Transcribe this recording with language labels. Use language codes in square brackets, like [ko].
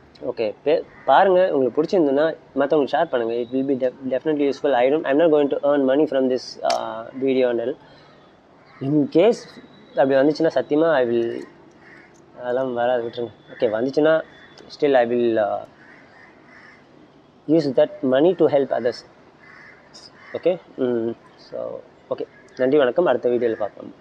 [ta] Okay, பாருங்கள், உங்களுக்கு பிடிச்சிருந்துன்னா மற்றவங்களுக்கு ஷேர் பண்ணுங்கள். [en] It will be definitely useful. I'm not going to earn money from this video and all. [ta] In case அப்படி வந்துச்சுன்னா சத்தியமாக அதெல்லாம் வராது, விட்டுருங்க. ஓகே, வந்துச்சுன்னா [en] still I will use that money to help others. Okay, so okay, [ta] நன்றி, வணக்கம். அடுத்த வீடியோவில் பார்க்கலாம்.